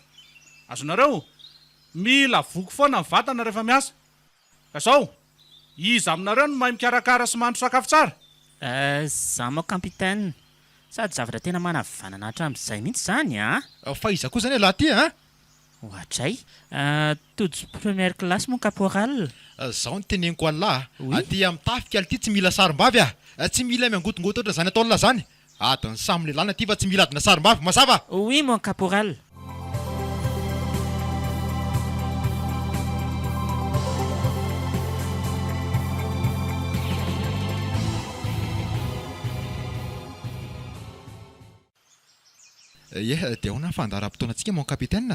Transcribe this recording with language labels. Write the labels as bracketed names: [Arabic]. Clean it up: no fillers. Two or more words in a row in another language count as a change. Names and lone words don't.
[Malagasy] Azonareo, mila voky foana ny vatana rehefa miasa. Ka zao, iza aminareo no mahay mikarakara sy mahandro sakafo tsara? [French] Za mo capitaine. [Malagasy] Sady zavatra tena manavanana hatramin'izay mihitsy zany Fa iza koa zany lahy ty Ohatray, tojo [French] première classe mon caporal. [Malagasy] Zao ny teneniko alahy. Aty amin'ny tafika ity tsy mila sarim-bavy Tsy mila miangotongoto oatra zany ataonla zany. Adiny samy lelana ty fa tsy mila adina sarim-bavy. Masava? [French] Oui mon caporal. [Malagasy] Dia ahoana fandaharam-potoanantsika [French] mon capitaine?